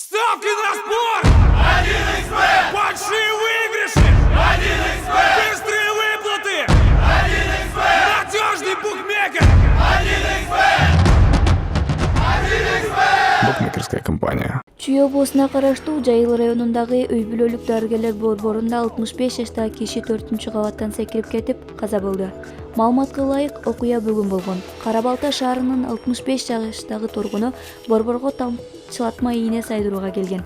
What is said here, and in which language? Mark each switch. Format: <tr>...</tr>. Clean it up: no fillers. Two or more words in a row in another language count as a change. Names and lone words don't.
<ru>Ставки на спорт! 1xB! Большие выигрыши! 1xB! Быстрые выплаты! 1xB! Надежный букмекер! 1xB! 1xB! Букмекерская компания.</ru> <ky>Чүй облусуна караштуу Жайыл районундагы үй бүлөлүк дарыгерлер борборунда 65 жаштагы киши 4-кабаттан секирип кетип каза болду. Маалыматка ылайык, окуя бүгүн болгон. Кара-Балта шаарынын 65 жаштагы тургуну борборго тамчылатма ийне сайдырууга келген.</ky>